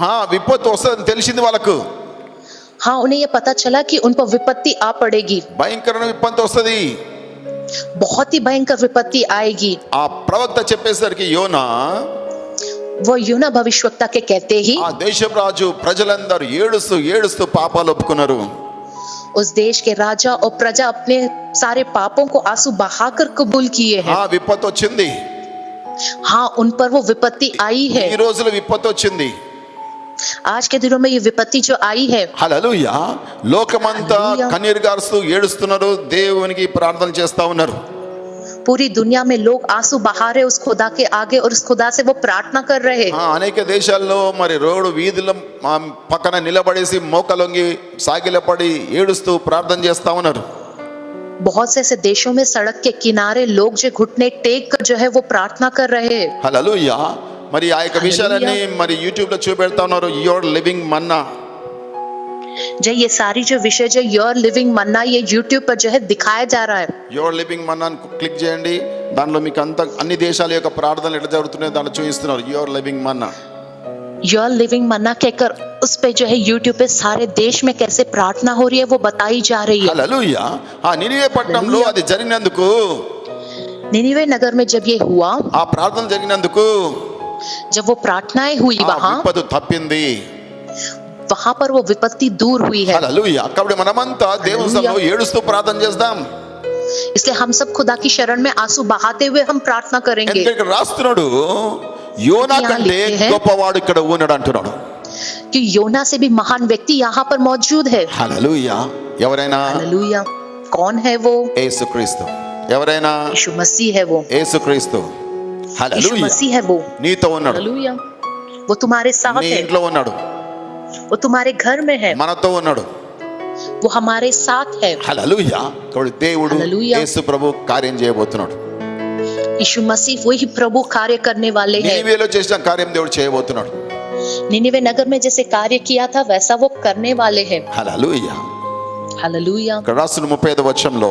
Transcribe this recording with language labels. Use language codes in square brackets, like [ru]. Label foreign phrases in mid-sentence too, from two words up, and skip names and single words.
[te] విపత్తు వస్తుందని తెలిసింది వాళ్ళకు. [hi] हाँ उन्हें यह पता चला कि उन पर विपत्ति आ पड़ेगी. [te] భయంకరమైన విపత్తు వస్తుంది. [hi] बहुत ही भयंकर विपत्ति आएगी. [te] ఆ ప్రవక్త చెప్పేసరికి యోనా, [hi] वो योना भविष्यवक्ता के कहते ही [te] ఆ దేశపు రాజు ప్రజలందరూ ఏడుస్తూ ఏడుస్తూ పాపాలు ఒప్పుకున్నారు. [hi] उस देश के राजा और प्रजा अपने सारे पापों को आंसू बहाकर कबूल किए हैं. [te] విపత్తు వచ్చింది. [hi] हाँ उन पर वो विपत्ति आई है. [te] ఈ రోజులో విపత్తు వచ్చింది. [hi] आज के दिनों में ये विपत्ति जो आई है, [te] హల్లెలూయా. లోకమంతా హల్లెలూయా. కన్నీరు గారుస్తూ ఏడుస్తున్నారు, దేవునికి ప్రార్థన చేస్తా ఉన్నారు. [hi] पूरी दुनिया में लोग आंसू बहा रहे उस खुदा के आगे और उस खुदा से वो प्रार्थना कर रहे हैं. [te] అనేక దేశాల్లో మరి రోడ్డు వీధుల పక్కన నిలబడేసి మోకలొంగి సాగిలపడి ఏడుస్తూ ప్రార్థన చేస్తా ఉన్నారు. [hi] बहुत से ऐसे देशों में सड़क के किनारे लोग जो घुटने टेक कर जो है वो प्रार्थना कर रहे हैं. [te] హల్లెలూయా. మరి ఆ యొక్క విషయాలన్నీ మరి యూట్యూబ్ లో చూపెడతా ఉన్నారు. యువర్ లివింగ్ మన్నా. [hi] जो ये सारी जो विषय जो योर लिविंग मन्ना ये यूट्यूब पर जो है दिखाया जा रहा है. [te] యువర్ లివింగ్ మన్నా క్లిక్ చేయండి. దానిలో మీకు అన్ని దేశాల యొక్క ప్రార్థనలు ఎట్లా జరుగుతున్నాయో దాన్ని చూపిస్తున్నారు. యువర్ లివింగ్ మన్నా. [hi] योर लिविंग मन्ना कहकर उस पे जो है यूट्यूब पे सारे देश में कैसे प्रार्थना हो रही है वो बताई जा रही है. [te] హల్లెలూయా. ఆ నినివే పట్టణంలో అది జరిగినందుకు, [hi] निनिवे नगर में जब ये हुआ, [te] ఆ ప్రార్థన జరిగినందుకు [hi] जब वो प्रार्थनाएं हुई वहां, [te] విపత్తు తప్పింది. [hi] वहां पर वो विपत्ति दूर हुई है. [te] హల్లెలూయా. కాబట్టి మనమంతా దేవుని సన్నిధిలో ఏడుస్తూ ప్రార్థన చేద్దాం. [hi] इसलिए हम सब खुदा की शरण में आंसू बहाते हुए हम प्रार्थना करेंगे. [te] ఎందుకంటే ఇక్కడ రాస్తున్నాడు యోనా కంటే గొప్పవాడు ఇక్కడ ఉన్నాడు అంటున్నాడు. [hi] कि योना से भी महान व्यक्ति यहाँ पर मौजूद है. [te] హల్లెలూయా. ఎవరైనా? [hi] हालेलुया. कौन है वो? [te] యేసుక్రీస్తు. ఎవరైనా? [hi] यीशु मसीह है वो. [te] యేసుక్రీస్తు. [hi] यीशु [te] హల్లెలూయా. [hi] मसीह है वो. [te] నీతో ఉన్నాడు. [hi] हालेलुया. वो तुम्हारे साथ [te] నీ [hi] है. [te] ఇంట్లో ఉన్నాడు. [hi] वो तुम्हारे घर में है. [te] మనతో ఉన్నాడు. [hi] वो हमारे साथ है. [te] హల్లెలూయా. కాబట్టి దేవుడు హల్లెలూయా. యేసు ప్రభు కార్యం చేయబోతున్నాడు. [hi] यीशु मसीह वही प्रभु कार्य करने वाले हैं. [te] నినివేలో చేసిన కార్యం దేవుడు చేయబోతున్నాడు. [hi] निनिवे नगर में जैसे कार्य किया था वैसा वो करने वाले हैं. [te] హల్లెలూయా. [hi] हालेलुया. [te] ఇక్కడ రాసిన 35వ వచనంలో